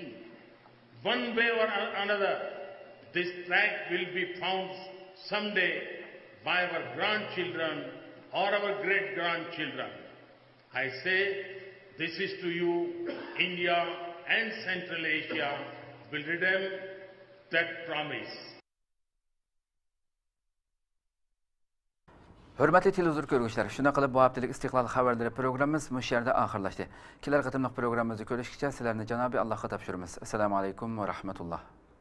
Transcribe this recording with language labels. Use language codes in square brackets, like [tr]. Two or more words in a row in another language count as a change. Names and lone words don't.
[en] One way or another, this track will be found someday by our grandchildren or our great-grandchildren. I say, this is to you, India and Central Asia will redeem that promise." [tk] Hürmetli televizor görgüçler, [uz] şuna qilib bu haftalık istiqlal xabarları programımız bu yerda oxirlashdi. Kelar qatimliq programımızı ko'rishgacha sizlarni Janobi Allohga topshiramiz. Assalomu alaykum va rahmatulloh.